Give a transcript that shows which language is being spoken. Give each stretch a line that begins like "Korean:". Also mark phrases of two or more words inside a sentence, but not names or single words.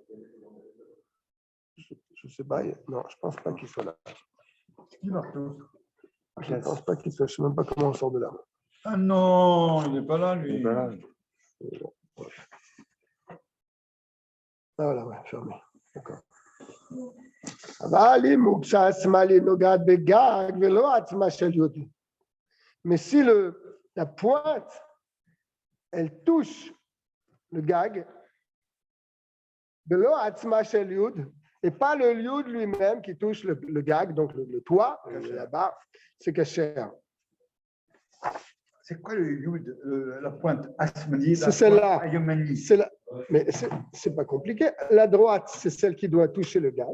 French: Je ne sais pas. Non, je ne pense pas qu'il soit là. Qui Marco? Je ne pense pas qu'il soit. Je ne sais même pas comment on sort de là. Ah non, il n'est pas là, lui. Il est pas là. Ah voilà, ouais, fermé. D'accord.
Hebrew: אבל אם הוגשה עצמה לנוגעת בגג ולא עצמה של יוד.
French: Mais si la pointe, elle touche le gag,
Hebrew: ולא עצמה של יוד,
French: et pas le yud lui-même qui touche le gag, donc le toit, la barre, c'est kasher. C'est quoi le yud, la pointe Asmani? C'est celle-là. Ayomani. C'est la, mais c'est pas compliqué. La droite, c'est celle qui doit toucher le gag.